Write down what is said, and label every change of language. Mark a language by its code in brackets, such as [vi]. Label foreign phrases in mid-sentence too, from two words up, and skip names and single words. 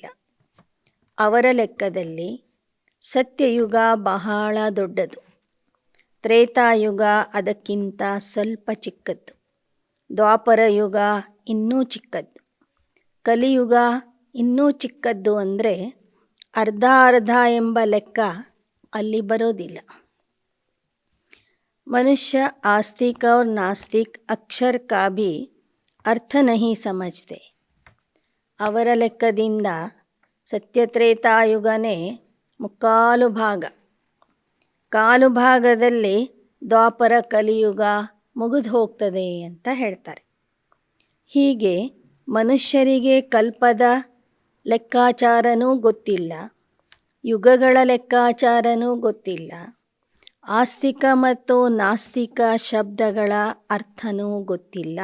[kn] ಅವರ ಲೆಕ್ಕದಲ್ಲಿ ಸತ್ಯಯುಗ ಬಹಳ ದೊಡ್ಡದು, ತ್ರೇತಾಯುಗ ಅದಕ್ಕಿಂತ ಸ್ವಲ್ಪ ಚಿಕ್ಕದ್ದು, ದ್ವಾಪರ ಯುಗ ಇನ್ನೂ ಚಿಕ್ಕದ್ದು, ಕಲಿಯುಗ ಇನ್ನೂ ಚಿಕ್ಕದ್ದು. ಅಂದರೆ ಅರ್ಧ ಅರ್ಧ ಎಂಬ ಲೆಕ್ಕ ಅಲ್ಲಿ ಬರೋದಿಲ್ಲ. ಮನುಷ್ಯ ಆಸ್ತಿಕ [hi] और नास्तिक अक्षर का भी अर्थ नहीं समझते. [kn] ಅವರ ಲೆಕ್ಕದಿಂದ ಸತ್ಯತ್ರೇತಾಯುಗನೇ ಮುಕ್ಕಾಲು ಭಾಗ, ಕಾಲು ಭಾಗದಲ್ಲಿ ದ್ವಾಪರ ಕಲಿಯುಗ ಮುಗಿದು ಹೋಗ್ತದೆ ಅಂತ ಹೇಳ್ತಾರೆ. ಹೀಗೆ ಮನುಷ್ಯರಿಗೆ ಕಲ್ಪದ ಲೆಕ್ಕಾಚಾರನೂ ಗೊತ್ತಿಲ್ಲ, ಯುಗಗಳ ಲೆಕ್ಕಾಚಾರನೂ ಗೊತ್ತಿಲ್ಲ, ಆಸ್ತಿಕ ಮತ್ತು ನಾಸ್ತಿಕ ಶಬ್ದಗಳ ಅರ್ಥನೂ ಗೊತ್ತಿಲ್ಲ.